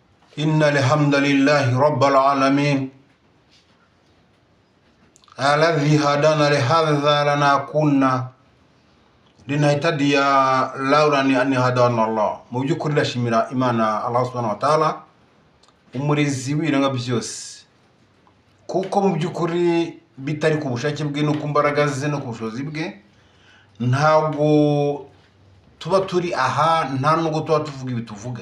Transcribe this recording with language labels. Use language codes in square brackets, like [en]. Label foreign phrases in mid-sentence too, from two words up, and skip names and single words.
[ar] إن الحمد لله رب العالمين الذي هدانا لهذا لنكون لنهتدي لولا أن هدانا الله. [rw] Mu by'ukuri ndashimira Imana [ar] الله سبحانه وتعالى, [rw] umurezi w'ibiranga byose, kuko mu by'ukuri bitari ku bushake bwe no ku mbaraga ze no ku bushobozi bwe ntabwo tuba turi aha, nta nubwo tuba tuvuga ibi tuvuga.